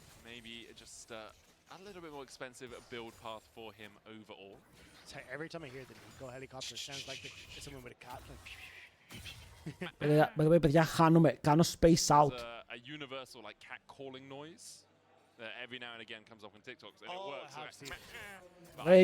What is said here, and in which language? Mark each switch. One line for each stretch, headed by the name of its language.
English: Maybe just a little bit more expensive build path for him overall. Every time I hear the Nico helicopter, it sounds like someone with a cat.
Greek: Παιδιά, κάνω space out.
English: A universal like cat calling noise that every now and again comes up on TikTok and it works.